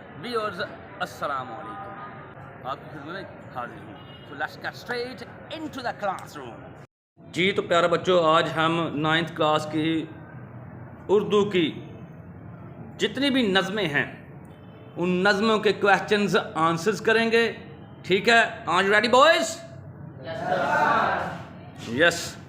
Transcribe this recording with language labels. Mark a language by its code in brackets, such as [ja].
[ur] Viewers السلام علیکم، آپ کی خدمت میں حاضر ہوں. [en] So let's get straight into the classroom. [ur] جی تو پیارے بچوں، آج ہم 9th کلاس کی اردو کی جتنی بھی نظمیں ہیں ان نظموں کے کویسچنز آنسرز کریں گے. ٹھیک ہے، [en] Are you ready boys? Yes.